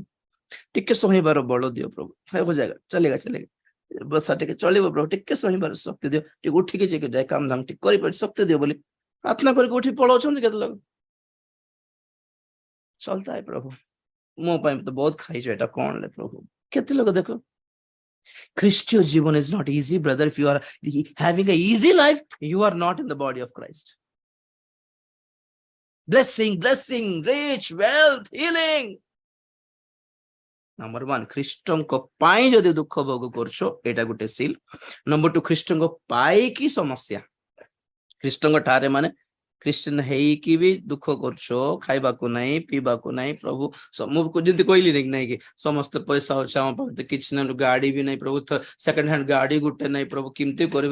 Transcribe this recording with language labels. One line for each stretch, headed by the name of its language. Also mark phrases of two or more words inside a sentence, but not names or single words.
Odia: ଟିକେ ସହିବାର ବଳ ଦିଅ ପ୍ରଭୁ, ହେବ ଜାଗା, ଚାଲେଗା ବସା, ଟିକେ ଚଳିବ ପ୍ରଭୁ, ଟିକେ ସହିବାର ଶକ୍ତି ଦିଅ, ଟିକେ ଉଠିକି ଯାଏ କାମ ଧାମ ଟିକେ କରିପାରି ଶକ୍ତି ଦିଅ ବୋଲି ପ୍ରାର୍ଥନା କରିକି ଉଠି ପଳାଉଛନ୍ତି କେତେ ଲୋକ।
Hindi: चलता है
Odia: ପ୍ରଭୁ, ମୋ ପାଇଁ ତ ବହୁତ ଖାଇଛ, ଏଟା କଣ ଲେ ପ୍ରଭୁ? କେତେ ଲୋକ ଦେଖ। ଖ୍ରୀଷ୍ଟୀୟ ଜୀବନ
English: is not easy brother. If you are having a easy life, you are not in the body of Christ. blessing, rich, wealth, healing.
Odia: नंबर 1 ଖ୍ରୀଷ୍ଟଙ୍କ ପାଇଁ ଯଦି ଦୁଃଖ ଭୋଗ କରୁଛ, ଏଟା ଗୋଟେ ସିଲ୍। ନମ୍ବର 2 ଖ୍ରୀଷ୍ଟଙ୍କ ପାଇଁ କି ସମସ୍ୟା, ଖ୍ରୀଷ୍ଟଙ୍କ ଠାରେ ମାନେ ଖ୍ରୀଷ୍ଟିଆନ ହେଇକି ବି ଦୁଃଖ କରୁଛ, ଖାଇବାକୁ ନାହିଁ, ପିଇବାକୁ ନାହିଁ। ପ୍ରଭୁ ମୁଁ ଯେମିତି କହିଲି ନାଇଁ କି ସମସ୍ତେ ପଇସା ଅଛି ଆମ ପାଖରେ, କିଛି ନାହିଁ, ଗାଡି ବି ନାହିଁ ପ୍ରଭୁ,
English: second hand
Odia: ଗାଡି ଗୋଟେ ନାହିଁ ପ୍ରଭୁ, କେମିତି କରିବି?